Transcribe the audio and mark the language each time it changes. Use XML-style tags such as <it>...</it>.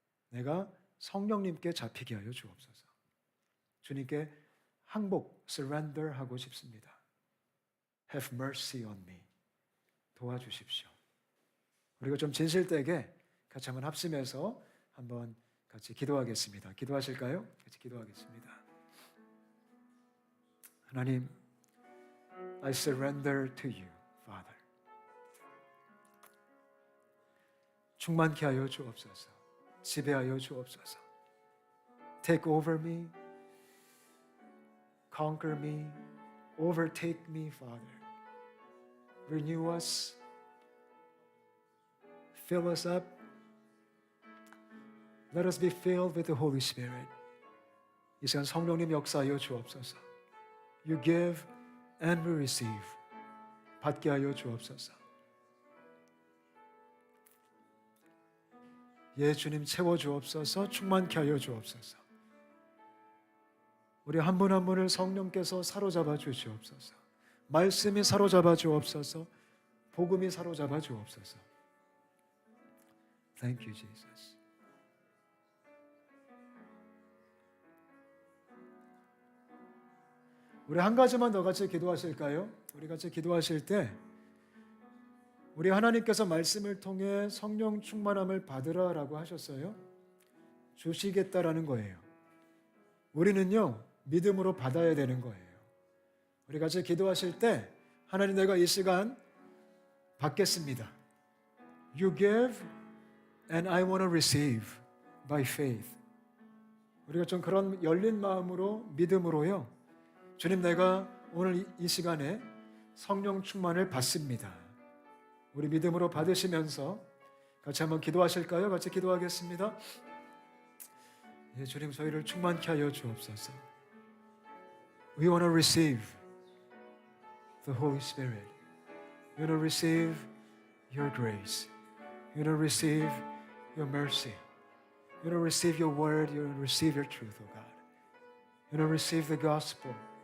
<ko>내가 성령님께 잡히게 하여 주옵소서. 주님께 항복, surrender 하고 싶습니다.</ko> <en>Have mercy on me.</en> <ko>도와주십시오. 우리가 좀 진실되게 같이 한번 합심해서 한번 같이 기도하겠습니다. 기도하실까요? 같이 기도하겠습니다. 하나님,</ko> <en>I surrender to you, Father.</en> <ko>충만케 하여 주옵소서. 지배하여 주옵소서.</ko> <en>Take over me, conquer me, overtake me, Father. Renew us, fill us up. Let us be filled with the Holy Spirit.</en> <ko>이 시간 성령님 역사하여 주옵소서.</ko> <en>You give and we receive.</en> <ko>받게 하여 주옵소서. 예, 주님 채워 주옵소서. 충만케 하여 주옵소서. 우리 한 분 한 분을 성령께서 사로잡아 주시옵소서. 말씀이 사로잡아 주옵소서. 복음이 사로잡아 주옵소서.</ko> <en>Thank you, Jesus.</en> <ko>우리 한 가지만 더 같이 기도하실까요? 우리 같이 기도하실 때 우리 하나님께서 말씀을 통해 성령 충만함을 받으라라고 하셨어요. 주시겠다라는 거예요. 우리는요, 믿음으로 받아야 되는 거예요. 우리 같이 기도하실 때 하나님, 내가 이 시간 받겠습니다.</ko> <en>You give and I want to receive by faith.</en> <ko>우리가 좀 그런 열린 마음으로, 믿음으로요, 주님, 내가 오늘 이 시간에 성령 충만을 받습니다. 우리 믿음으로 받으시면서 같이 한번 기도하실까요? 같이 기도하겠습니다. 예, 주님, 저희를 충만케 하여 주옵소서.</ko> <en>We want to receive the Holy Spirit. We want to receive your grace. We want to receive your mercy. We want to receive your word. We want to receive your truth, O God. We want to receive the gospel.</en>